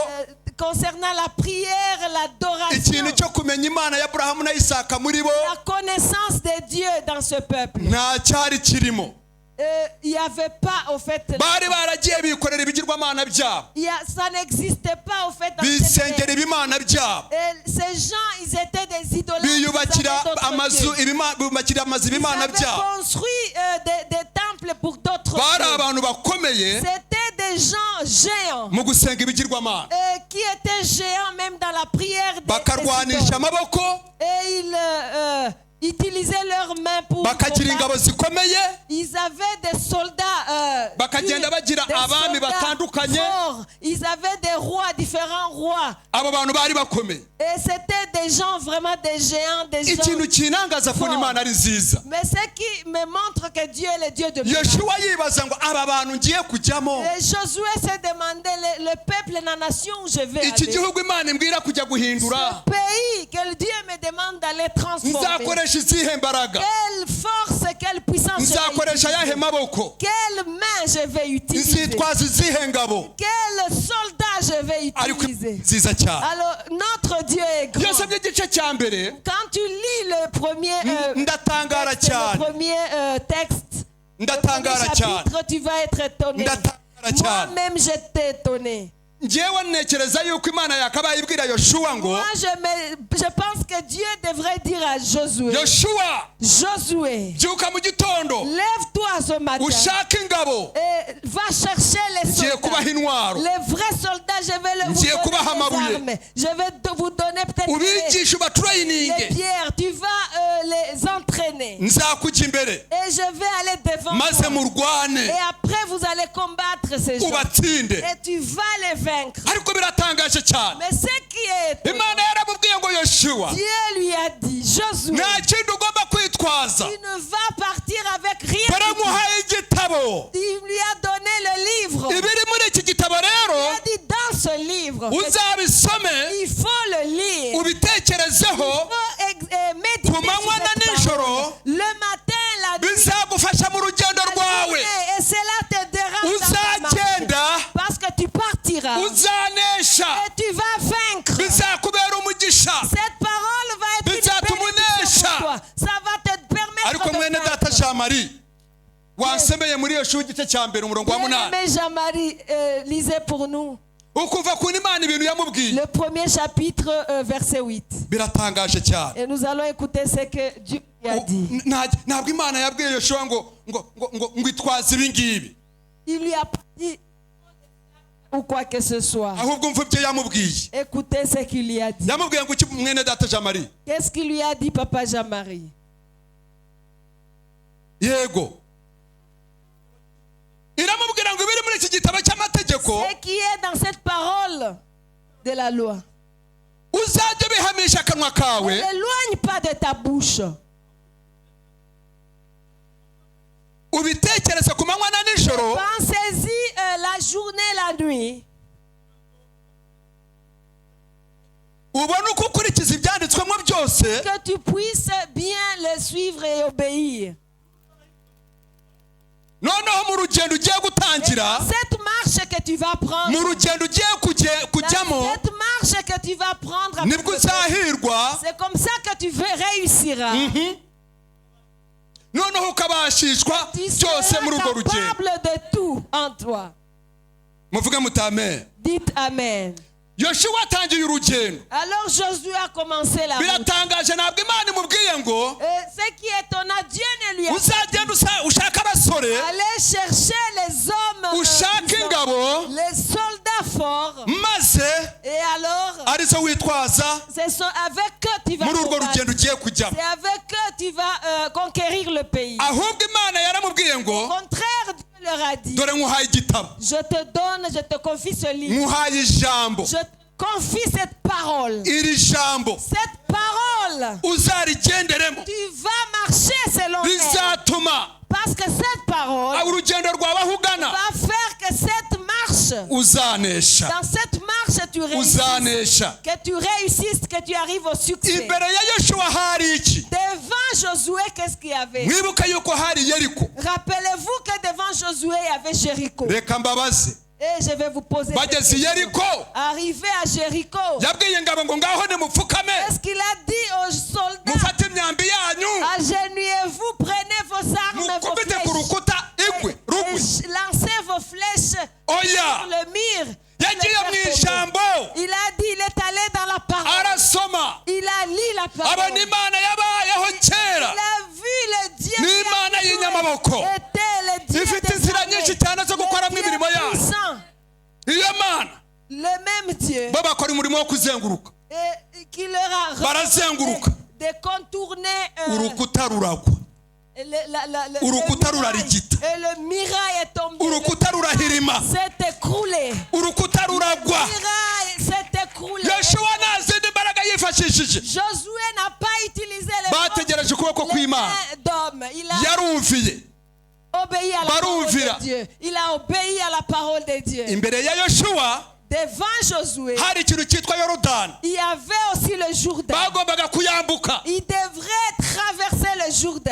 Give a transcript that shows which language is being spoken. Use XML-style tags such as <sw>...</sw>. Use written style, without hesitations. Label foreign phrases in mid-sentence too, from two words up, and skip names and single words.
<fr>concernant la prière, l'adoration,</fr> <rw>ikintu cyo kumenya Imana ya Aburahamu na Isaka muri bo,</rw> <fr>la connaissance de Dieu dans ce peuple.</fr> <rw>nta cyari kirimo.</rw> <fr>Il n'y avait pas au fait,</fr> <rw>Bari baragiye bikorera ibigirwamana byabo,</rw> <fr>ça n'existait pas au fait dans cette</fr> <rw>bisengera</rw> <fr>terre.</fr> <rw>ibimana byabo,</rw> <fr>Et ces gens, ils étaient des idolâtres.</fr> <rw>biyubakira</rw> <fr>Ils avaient d'autres</fr> <rw>amazu</rw> <fr>dieux.</fr> <rw>biyubakira amazu</rw> <fr>Ils</fr> <rw>ibimana</rw> <fr>avaient</fr> <rw>byabo.</rw> <fr>construit des temples pour d'autres</fr> <rw>Bari</rw> <fr>dieux.</fr> <rw>abantu bakomeye</rw> <fr>C'était des gens géants</fr> <rw>mu gusenga ibigirwamana,</rw> <fr>qui étaient géants même dans la prière des</fr> <rw>bakarwanisha</rw> <fr>idoles.</fr> <rw>amaboko,</rw> <fr>Et ils utilisaient leurs mains pour</fr> <rw>bakagira ingabo</rw> <fr>combattre.</fr> <rw>zikomeye,</rw> <fr>Ils avaient des soldats</fr> <rw>bakagenda bagira</rw> <fr>des</fr> <rw>abami</rw> <fr>soldats</fr> <rw>batandukanye.</rw> <fr>forts. Ils avaient des rois, différents rois.</fr> <rw>Abo bantu bari bakomeye.</rw> <fr>Et c'était des gens, vraiment des géants, des gens.</fr> <rw>Ikintu kinangaza ko Imana ari nziza,</rw> <fr>Mais ce qui me montre que Dieu est le Dieu de miracles.</fr> <rw>Yoshuwa yibaza ngo aba bantu ngiye kujyamo,</rw> <fr>Et Josué s'est demandé, le peuple, la nation où je vais</fr> <rw>iki</rw> <fr>aller.</fr> <rw>gihugu Imana imbwira kujya guhindura,</rw> <fr>Ce pays que Dieu me demande d'aller transformer.</fr> <rw>nzakoresha izihe mbaraga,</rw> <fr>Quelle force, quelle puissance je vais</fr> <rw>nzakoresha ayahe</rw> <fr>utiliser.</fr> <rw>maboko,</rw> <fr>Quelle main je vais utiliser.</fr> <rw>nzitwaza izihe ngabo.</rw> <fr>Quel soldat je vais</fr> <rw>Ariko</rw> <fr>utiliser.</fr> <rw>nziza cyane.</rw> <fr>Alors, notre Dieu est grand.</fr> <rw>Iyo nsomye igice cya mbere</rw> <fr>Quand tu lis le premier,</fr> <rw>ndatangara</rw> <fr>texte,</fr> <rw>cyane,</rw> <fr>le premier texte, le premier</fr> <rw>ndatangara cyane,</rw> <fr>chapitre, tu vas être étonné.</fr> <rw>ndatangara cyane.</rw> <fr>Moi-même, j'étais étonné.</fr> <rw>Njyewe ntekereza yuko Imana yakabaye ibwira Yoshuwa ngo,</rw> <fr>Moi, je pense que Dieu devrait dire à Josué,</fr> <rw>Yoshuwa</rw> <fr>Josué,</fr> <rw>byuka mu gitondo</rw> <fr>lève-toi ce matin</fr> <rw>ushake ingabo,</rw> <fr>et va chercher les</fr> <rw>ngiye</rw> <fr>soldats.</fr> <rw>kubaha intwaro,</rw> <fr>Les vrais soldats, je vais vous</fr> <rw>Ngiye</rw> <fr>donner</fr> <rw>kubaha</rw> <fr>les</fr> <rw>amabuye.</rw> <fr>armes. Je vais vous donner peut-être</fr> <rw>ubigishe</rw> <fr>les</fr> <rw>ubaturayininge,</rw> <fr>pierres. Tu vas les entraîner.</fr> <rw>nzakujya imbere</rw> <fr>Et je vais aller devant</fr> <rw>maze</rw> <fr>toi.</fr> <rw>murwane</rw> <fr>Et après, vous allez combattre ces gens.</fr> <rw>ubatsinde.</rw> <fr>Et tu vas les vaincre.</fr> <rw>Ariko biratangaje cyane,</rw> <fr>Mais ce qui est étonnant,</fr> <rw>Imana yaramubwiye ngo Yoshuwa</rw> <fr>Dieu lui a dit, Josué,</fr> <rw>nta kindi ugomba kwitwaza,</rw> <fr>tu ne vas partir avec rien.</fr> <rw>baramuhaye igitabo.</rw> <fr>Il lui a donné le livre.</fr> <rw>Ibiri muri iki gitabo</rw> <fr>Il</fr> <rw>rero</rw> <fr>a dit dans ce livre,</fr> <rw>uzabisome</rw> <fr>il faut le lire.</fr> <rw>ubitekerezeho,</rw> <fr>Il faut méditer</fr> <rw>ku manywa</rw> <fr>sur</fr> <rw>na</rw> <fr>cette</fr> <rw>nijoro,</rw> <fr>parole. Le matin, la nuit,</fr> <rw>bizagufasha mu rugendo</rw> <fr>la</fr> <rw>rwawe.</rw> <fr>journée, et cela te dérange dans ta marche.</fr> <rw>Uzagenda</rw> <fr>Parce que tu partiras</fr> <rw>uzanesha,</rw> <fr>et tu vas vaincre.</fr> <rw>bizakubera umugisha.</rw> <fr>Cette parole va être une</fr> <rw>Bizatuma</rw> <fr>bénédiction</fr> <rw>unesha.</rw> <fr>pour toi. Ça va te permettre</fr> <rw>Ariko</rw> <fr>de</fr> <rw>mwene data</rw> <fr>vaincre.</fr> <rw>Jean Marie wansomeye muri Yoshuwa igice cya mbere umurongo wa munani,</rw> <fr>Bien-aimé Jean-Marie, lisez pour nous</fr> <rw>ukuva ku Imana ibintu yamubwiye</rw> <fr>le premier chapitre, verset 8.</fr> <rw>biratangaje cyane.</rw> <fr>Et nous allons écouter ce que Dieu lui a dit.</fr> <rw>Ntabwo Imana yabwiye Yoshuwa ngo itwaze ibi ngibi,</rw> <fr>Il lui a pas dit ou quoi que ce soit.</fr> <rw>ahubwo umva ibyo yamubwiye.</rw> <fr>Écoutez ce qu'il lui a dit.</fr> <rw>Yamubwiye ngo iki mwene data Jean Marie?</rw> <fr>Qu'est-ce qu'il lui a dit, Papa Jean-Marie?</fr> <rw>Yego, iramubwira ngo ibiri muri iki gitabo cy'amategeko</rw> <fr>Ce qui est dans cette parole de la loi.</fr> <rw>uzajya bihamisha akanwa</rw> <fr>Ne</fr> <rw>kawe,</rw> <fr>l'éloigne pas de ta bouche.</fr> <rw>ubitekereze ku manywa na nijoro,</rw> <fr>Pensez-y la journée, la nuit.</fr> <rw>ubone uko ukurikiza ibyanditswemo byose,</rw> <fr>Que tu puisses bien le suivre et obéir.</fr> <rw>noneho mu rugendo ugiye</rw> <fr>Et</fr> <rw>gutangira,</rw> <fr>dans cette marche que tu vas prendre,</fr> <rw>mu rugendo ugiye</rw> <fr>dans que tu vas prendre.</fr> <rw>nibwo uzahirwa.</rw> <fr>C'est comme ça que tu réussiras.</fr> <rw>Noneho ukabashishwa</rw> <fr>Tu</fr> <rw>cyose muri urwo</rw> <fr>seras</fr> <rw>rugendo.</rw> <fr>capable de tout en toi.</fr> <rw>Muvuge muti amen.</rw> <fr>Dites Amen.</fr> <rw>Yoshuwa atangiye urugendo.</rw> <fr>Alors Josué a commencé la route.</fr> <rw>Biratangaje, ntabwo Imana imubwiye ngo</rw> <fr>Ce qui est étonnant, Dieu ne lui a pas</fr> <rw>uzagenda ushaka abasore,</rw> <fr>allé chercher les hommes,</fr> <rw>ushaka ingabo,</rw> <fr>les soldats forts.</fr> <rw>maze</rw> <fr>Et alors,</fr> <rw>arizo witwaza</rw> <fr>c'est avec eux tu vas</fr> <rw>muri urwo</rw> <fr>combattre.</fr> <rw>rugendo ugiye kujyamo.</rw> <fr>C'est avec eux tu vas conquérir le pays.</fr> <rw>Ahubwo Imana yaramubwiye</rw> <fr>Au</fr> <rw>ngo</rw> <fr>contraire, Dieu leur a dit,</fr> <rw>dore nkuhaye igitabo,</rw> <fr>je te donne, je te confie ce livre.</fr> <rw>nkuhaye ijambo.</rw> <fr>Je te confie cette parole.</fr> <rw>Iri jambo</rw> <fr>Cette parole,</fr> <rw>uzarigenderemo</rw> <fr>tu vas marcher selon elle.</fr> <rw>rizatuma</rw> <fr>Parce que cette parole</fr> <rw>urugendo rwawe aho ugana</rw> <fr>va faire que cette marche,</fr> <rw>uzanesha,</rw> <fr>dans cette marche, tu réussisses.</fr> <rw>uzanesha.</rw> <fr>Que tu réussisses, que tu arrives au succès.</fr> <rw>Imbere ya Yoshuwa hari iki?</rw> <fr>Devant Josué, qu'est-ce qu'il y avait?</fr> <rw>Mwibuka yuko hari Yeriko.</rw> <fr>Rappelez-vous que devant Josué, il y avait Jéricho.</fr> <rw>Reka mbabaze,</rw> <fr>Et je vais vous poser cette</fr> <rw>bageze</rw> <fr>question.</fr> <rw>Yeriko,</rw> <fr>Arrivé à Jéricho,</fr> <rw>yabwiye ingabo ngo ngaho nimupfukame,</rw> <fr>est-ce qu'il a dit aux soldats,</fr> <rw>mufate imyambi yanyu,</rw> <fr>agenouillez-vous, prenez vos armes, vos</fr> <rw>mukubite ku</rw> <fr>flèches,</fr> <rw>rukuta igwe rugwe?</rw> <fr>et lancez vos flèches</fr> <rw>Oya,</rw> <fr>sur le mur.</fr> <rw>yagiye mu ijambo,</rw> <fr>Il a dit, il est allé dans la parole.</fr> <rw>arasoma,</rw> <fr>Il a lu la parole.</fr> <rw>abona Imana yabayeho kera,</rw> <fr>Il a vu le Dieu</fr> <rw>ni Imana y'inyamaboko,</rw> <fr>était le Dieu</fr> <rw>ifite inzira nyinshi cyane zo gukoramo imirimo yayo.</rw> <fr>puissant.</fr> <rw>Iyo Mana</rw> <fr>Le même Dieu</fr> <rw>bo bakora umurimo wo kuzenguruka,</rw> <fr>et qui leur a</fr> <rw>barazenguruka,</rw> <fr>de contourner</fr> <rw>urukuta ruragwa,</rw> <fr>le</fr> <rw>urukuta</rw> <fr>muraille.</fr> <rw>rurarigita,</rw> <fr>Et le muraille est tombé.</fr> <rw>urukuta rurahirima,</rw> <fr>S'est écroulé.</fr> <rw>urukuta ruragwa.</rw> <fr>Le muraille s'est écroulé.</fr> <rw>Yoshuwa nta zindi mbaraga yifashishije,</rw> <fr>Josué n'a pas utilisé les</fr> <rw>bategereje ukuboko kw'Imana,</rw> <fr>mains d'homme. Il a</fr> <rw>yarumviye,</rw> <fr>obéi à la parole</fr> <rw>barumvira.</rw> <fr>de Dieu. Il a obéi à la parole de Dieu.</fr> <rw>imbere ya Yoshuwa</rw> <fr>Devant Josué,</fr> <rw>hari ikintu cyitwa Yorodani,</rw> <fr>il y avait aussi le Jourdain.</fr> <rw>bagombaga kuyambuka.</rw> <fr>Il devrait traverser le Jourdain.</fr>